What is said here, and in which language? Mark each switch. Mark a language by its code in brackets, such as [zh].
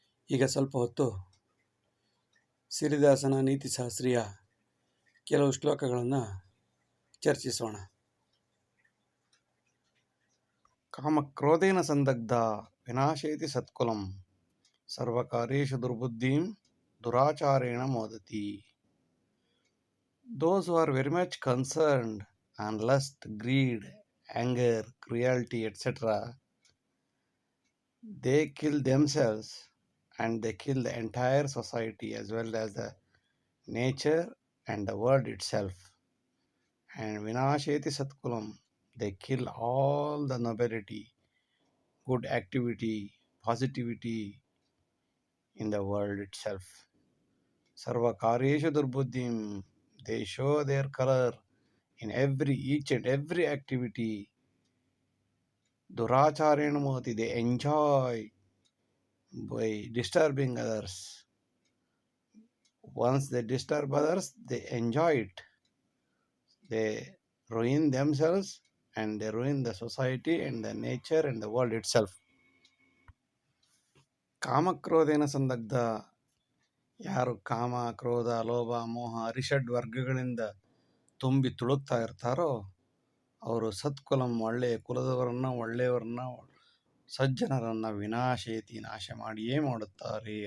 [kn] ಈಗ ಸ್ವಲ್ಪ ಹೊತ್ತು ಸಿರಿದಾಸನ ನೀತಿಶಾಸ್ತ್ರೀಯ ಕೆಲವು ಶ್ಲೋಕಗಳನ್ನು ಚರ್ಚಿಸೋಣ. [sa] ಕಾಮಕ್ರೋಧೇನ ಸಂದಗ್ಧ ವಿನಾಶೇತಿ ಸತ್ಕುಲಂ ಸರ್ವಕಾರ್ಯೇಷು ದುರ್ಬುದ್ಧಿಂ ದುರಾಚಾರೇಣ ಮೋದತಿ. [en] Those who are very much concerned on lust, greed, anger, cruelty, etc., they kill themselves and they kill the entire society as well as the nature and the world itself. And [sa] vinasheti satkulam, [en] they kill all the nobility, good activity, positivity in the world itself. [sa] Sarva karyeshu durbuddhim, [en] they show their color in each and every activity. [sa] Duracharena moti, [en] they enjoy by disturbing others. Once they disturb others, they enjoy it. They ruin themselves and they ruin the society and the nature and the world itself. [sa] ಕಾಮಕ್ರೋಧೇನ ಸಂದಗ್ಧ, [kn] ಯಾರು ಕಾಮ, ಕ್ರೋಧ, ಲೋಭ, ಮೋಹ, ಅರಿಷಡ್ ವರ್ಗಗಳಿಂದ ತುಂಬಿ ತುಳುಕ್ತಾ ಇರ್ತಾರೋ ಅವರು ಸತ್ಕುಲಂ, ಒಳ್ಳೆಯ ಕುಲದವರನ್ನ, ಒಳ್ಳೆಯವರನ್ನ, ಸಜ್ಜನರನ್ನ ವಿನಾಶೇತಿ, ನಾಶ ಮಾಡಿಯೇ ಮಾಡುತ್ತಾರೆ.